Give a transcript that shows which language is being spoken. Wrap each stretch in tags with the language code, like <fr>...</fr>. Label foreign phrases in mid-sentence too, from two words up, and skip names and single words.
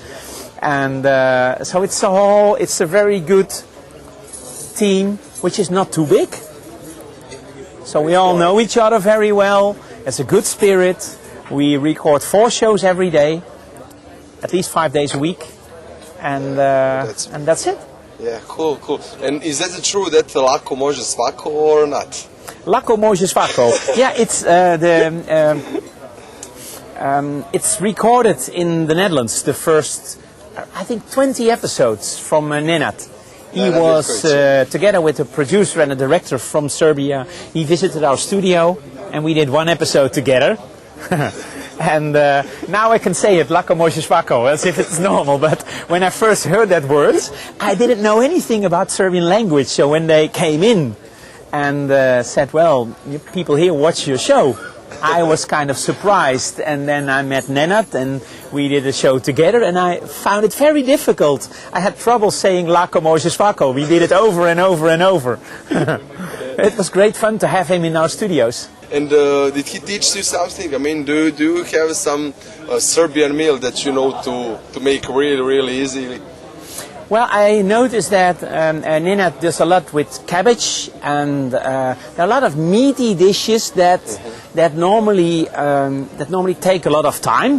<en>And so it's a very good team, which is not too big. So we all know each other very well. It's a good spirit. We record 4 shows every day, at least 5 days a week, and that's it. Yeah, cool. And is that true that</en> <sr>lako može svako</sr> <en>or not?</en> <sr>Lako može svako.</sr> <en>Yeah, it's recorded in the Netherlands. The first, I think, 20 episodes from Nenad. He was together with a producer and a director from Serbia. He visited our studio, and we did 1 episode together. And now I can say it,</en> <sr>lako može svako,</sr> <en>as if it's normal. But when I first heard that word, I didn't know anything about Serbian language. So when they came in and said, well, you people here watch your show, I was kind of surprised. And then I met Nenad and we did a show together, and I found it very difficult. I had trouble saying</en> <sr>lako može svako.</sr> <en>We did it over and over and over. It was great fun to have him in our studios. And did he teach you something? I mean, do you have some Serbian meal that you know to make really, really easily? Well, I noticed that Nenad does a lot with cabbage, and there are a lot of meaty dishes that normally take a lot of time.</en>